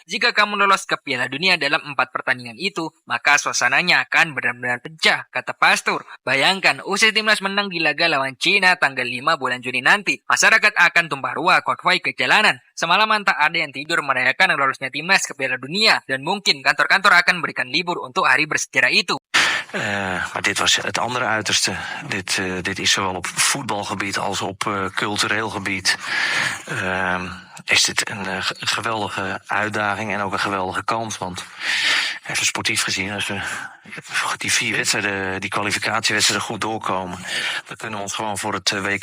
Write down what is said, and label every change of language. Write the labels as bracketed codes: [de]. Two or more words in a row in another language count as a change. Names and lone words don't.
[id] Jika kamu lolos ke Piala Dunia dalam 4 pertandingan itu, maka suasananya akan benar-benar pecah, kata Pastur. Bayangkan, usai timnas menang di laga lawan Cina tanggal 5 bulan Juni nanti, masyarakat akan tumpah ruah konvoi ke jalanan. Semalaman tak ada yang tidur merayakan lolosnya timnas ke Piala Dunia dan mungkin kantor-kantor akan berikan libur untuk hari bersejarah itu. [nl] Maar dit was het andere uiterste. Dit is zowel op voetbalgebied als op cultureel gebied. Is dit een geweldige uitdaging en ook een geweldige kans. Want even sportief gezien, als we die 4 wedstrijden, die kwalificatiewedstrijden goed doorkomen, dan kunnen we ons gewoon voor het WK